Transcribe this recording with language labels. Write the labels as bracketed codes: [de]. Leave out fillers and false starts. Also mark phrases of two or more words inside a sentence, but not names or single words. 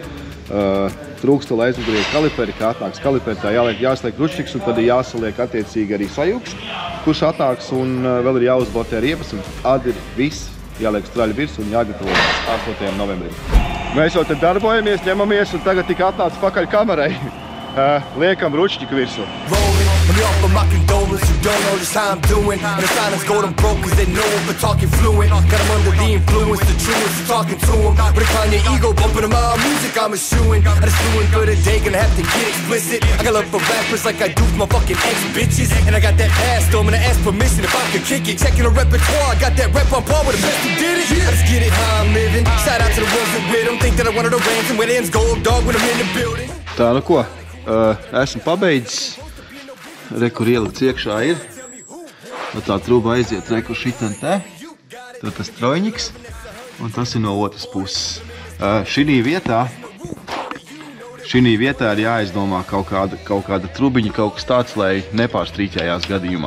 [lv] Trūkst vēl aizmugurēji kaliperi, kā atnāks kaliperi, tā jāsliek ručņiks un tad ir jāsaliek attiecīgi arī sajūgs, kurš atnāks un vēl ir jāuzbotē riepas un tad ir viss jāliek straļi virs un jāgatavo 8. novembrim. Mēs jau te darbojamies, ņemamies un tagad tik atnāc pakaļ kamerai. Liekam ručņiku virsū. [en] Let me offer my condolence, you don't know just how I'm doing. And the silence go them broke cause they know him for talking fluent. Got them under the influence, the truest, you talking to him. But decline your ego, bumping them out, music I'm eschewing. I just doing good a day, gonna have to get explicit. I got love for rappers like I do for my fucking ex-bitches. And I got that past, though, I'm gonna ask permission if I could kick it. Checking the repertoire, I got that rep on par with the best who did it. I just get it how I'm living. Shout out to the ones that with them. Think that I wanted a ransom where the ends gold dog when I'm in the building. [lv] Tā, ko? Esmu pabeidzis. Kur ielikts iekšā ir. Tā truba aiziet kur šitan te. Tad tas trojņiks. Un tas ir no otras puses. Šinī vietā ir jāizdomā kaut kāda trubiņa, kaut kas tāds, lai nepārstrīķējās gadījumā.